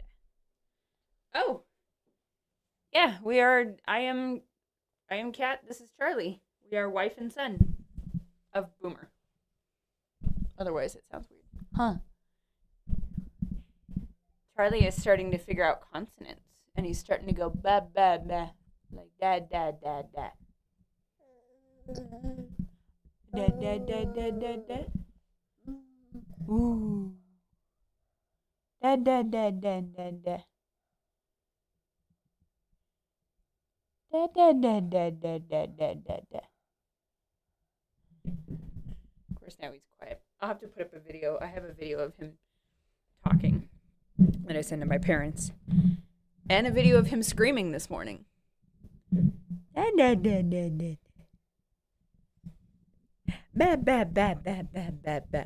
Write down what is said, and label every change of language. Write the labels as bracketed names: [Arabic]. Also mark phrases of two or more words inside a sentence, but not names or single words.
[English] Oh. Yeah, we are. I am Kat. This is Charlie. We are wife and son of Boomer. Otherwise, it sounds weird. Huh. Charlie is starting to figure out consonants, and he's starting to go ba ba ba, like da da da da. Da da da da da da. Ooh. Da da da da da da. Da da da da da da da da da. Of course, now he's quiet. I'll have to put up a video. I have a video of him talking that I sent to my parents, and a video of him screaming this morning. Da da da da da. Ba ba ba ba ba ba ba.